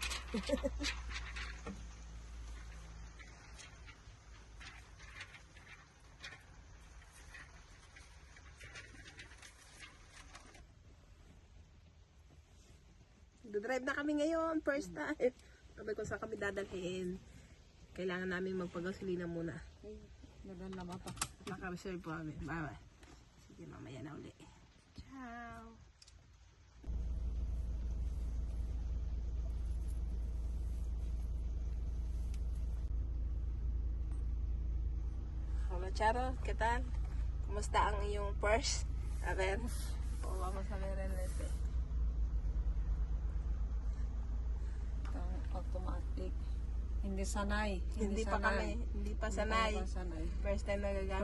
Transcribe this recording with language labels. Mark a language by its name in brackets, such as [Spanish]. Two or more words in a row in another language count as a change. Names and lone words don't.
[Filipino] Drive na kami ngayon, [English] first time. [Filipino] Sabi ko saan kami dadalhin. Kailangan namin magpagasolina muna. Ay, nadala ba pa? Naka-reserve po kami. Bye-bye. Sige, mamaya na uli. [Spanish] Ciao! Hola, Charo. ¿Qué tal? [Filipino] Kumusta ang iyong purse? [Spanish] A ver. O, vamos a ver el este. [Filipino] Itong automatic. Hindi sanay. Hindi pa kami. Hindi pa sanay. Hindi pa sanay. [English] First time [Filipino] nagagamit.